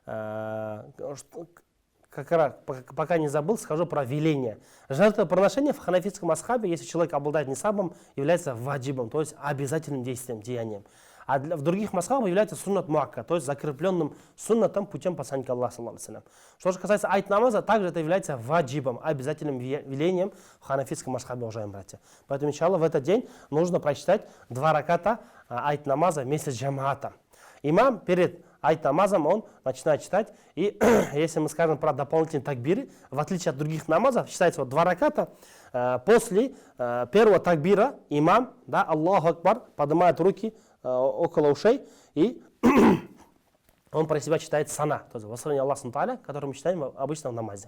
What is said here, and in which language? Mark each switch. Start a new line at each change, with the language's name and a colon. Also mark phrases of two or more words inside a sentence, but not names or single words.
Russian: Пока не забыл, скажу про веление. Жертвоприношение в ханафитском асхабе, если человек обладает нисабом, является ваджибом, то есть обязательным действием, деянием. А в других масхабах является
Arabic: سنة مؤكدة,
Russian: то есть закрепленным суннатом путем посланника Аллаха,
Arabic: صلى الله عليه وسلم.
Russian: Что же касается айт-намаза, также это является ваджибом, обязательным велением в ханафитском масхабе, уважаемые братья. Поэтому, иншаллах, в этот день нужно прочитать 2 раката айт-намаза вместе с джамаатом. Имам перед айт-намазом он начинает читать, и если мы скажем про дополнительные такбиры, в отличие от других намазов, считается 2 раката, после первого такбира имам, да,
Arabic: الله أكبر,
Russian: поднимает руки около ушей, и он про себя читает сана, то есть восславление Аллаха Субхану, который мы читаем обычно в намазе.